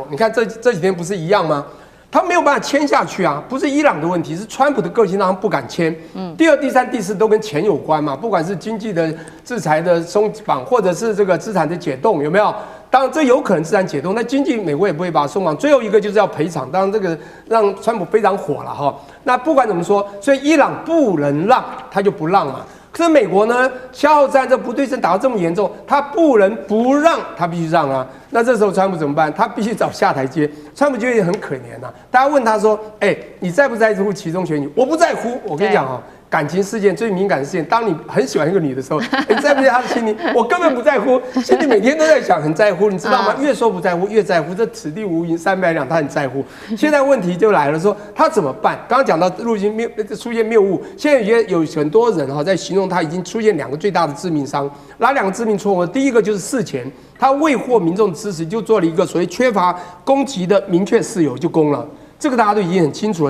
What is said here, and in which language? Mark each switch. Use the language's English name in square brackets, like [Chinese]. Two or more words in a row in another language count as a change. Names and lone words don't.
[Chinese] 你看這幾天不是一樣嗎？他沒有辦法簽下去啊，不是伊朗的問題，是川普的個性讓他們不敢簽。第2、第3、第4都跟錢有關嘛，不管是經濟的制裁的鬆綁，或者是這個資產的解凍，有沒有？當然這有可能資產解凍，那經濟美國也不會把它鬆綁。最後一個就是要賠償，當然這個讓川普非常火了哈。那不管怎麼說，所以伊朗不能讓，他就不讓嘛。可是美國呢，消耗戰這不對稱打得這麼嚴重，他不能不讓，他必須讓啊。那這時候川普怎麼辦？他必須找下台階。川普就也很可憐啊。大家問他說：“你在不在乎期中選舉？” 我不在乎。我跟你講啊。感情事件最敏感的事件，當你很喜歡一個女的時候，你在不在她的心裡？我根本不在乎，心裡每天都在想，很在乎，你知道嗎？越說不在乎，越在乎。這此地無銀三百兩，他很在乎。現在問題就來了，說他怎麼辦？剛剛講到出現謬誤，現在有很多人在形容他已經出現2個最大的致命傷。哪2個致命錯誤？第一個就是事前他未獲民眾支持，就做了一個所謂缺乏攻擊的明確事由就攻了，這個大家都已經很清楚了。